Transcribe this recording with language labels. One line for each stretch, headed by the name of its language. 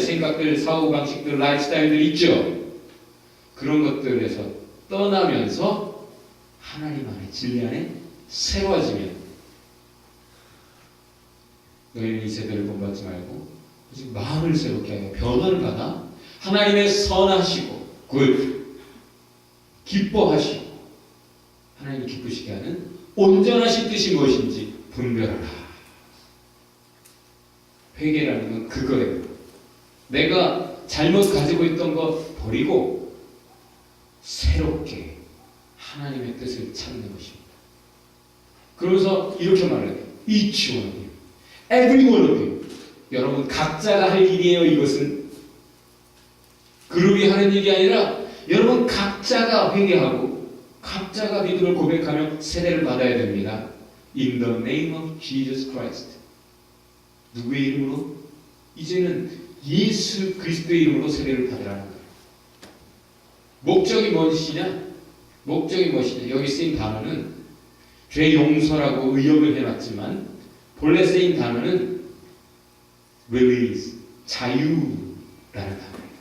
Korean: 생각들, 사고방식들, 라이프스타일들 있죠. 그런 것들에서 떠나면서 하나님 안에, 진리 안에 새로워지면, 너희는 이 세대를 본받지 말고 오직 마음을 새롭게 하여 변화를 받아 하나님의 선하시고 기뻐하시고 하나님이 기쁘시게 하는 온전하신 뜻이 무엇인지 분별하라. 회개라는 건 그거예요. 내가 잘못 가지고 있던 것 버리고 새롭게 하나님의 뜻을 찾는 것입니다. 그러면서 이렇게 말해요.
English: Each one of you, every one of you.
Korean: 여러분 각자가 할 일이에요. 이것은 그룹이 하는 일이 아니라 여러분 각자가 회개하고 각자가 믿음을 고백하며 세례를 받아야 됩니다.
English: In the name of Jesus Christ.
Korean: 누구의 이름으로? 이제는 예수 그리스도의 이름으로 세례를 받으라는 거예요. 목적이 무엇이냐? 목적이 무엇이냐? 여기 쓰인 단어는 죄 용서라고 의역을 해놨지만 본래 쓰인 단어는 release, 자유라는 단어예요.